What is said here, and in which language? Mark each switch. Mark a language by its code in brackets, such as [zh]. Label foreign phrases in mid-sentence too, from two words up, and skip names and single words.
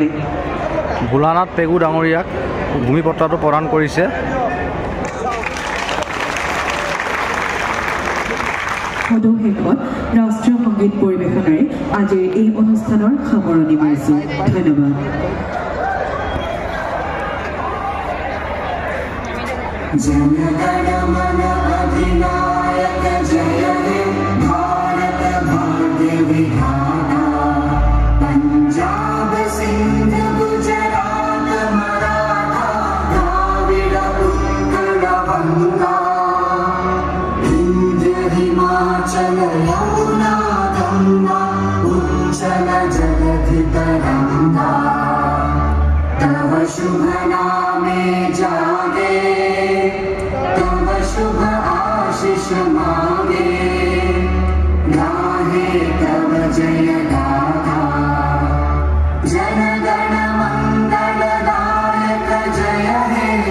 [as] ভোলানাথ পেগু ডাঙৰীয়াক ভূমি পট্টাটো প্ৰদান কৰিছে সদৌ শেষত ৰাষ্ট্ৰীয় সংগীত পৰিৱেশনেৰে আজিৰ এই অনুষ্ঠানৰ সামৰণি মাৰিছোঁ ধন্যবাদ [bn] জনগণমন অধিনায়ক জয় হে ভারত ভাগ্য বিধাতা পাঞ্জাব সিন্ধ গুজরাট মরাঠা দ্রাবিড় উৎকল গঙ্গা বিন্ধ্য হিমাচল যমুনা গঙ্গা উচ্চল জলধি তরঙ্গা তব শুভ নামে জাগে তব শুভ আশিস মাগে গাহে তব জয় গাথা জনগণ মঙ্গল দায়ক জয় হে